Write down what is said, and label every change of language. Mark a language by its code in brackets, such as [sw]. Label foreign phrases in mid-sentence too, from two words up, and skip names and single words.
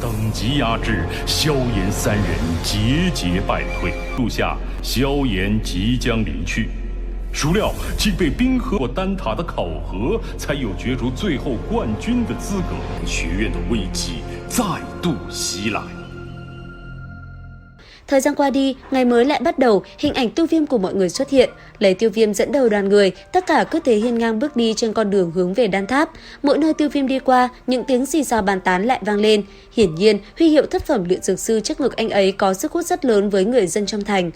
[zh] 级压制，萧炎三人节节败退。录下萧炎即将离去，孰料竟被冰河或丹塔的考核，才有角逐最后冠军的资格。学院的危机再度袭来。 [vi] Thời gian qua đi, ngày mới lại bắt đầu, hình ảnh Tiêu Viêm của mọi người xuất hiện. Lấy Tiêu Viêm dẫn đầu đoàn người, tất cả cứ thế hiên ngang bước đi trên con đường hướng về đan tháp. Mỗi nơi Tiêu Viêm đi qua, những tiếng xì xào bàn tán lại vang lên. Hiển nhiên, huy hiệu thất phẩm luyện dược sư trước ngực anh ấy có sức hút rất lớn với người dân trong thành.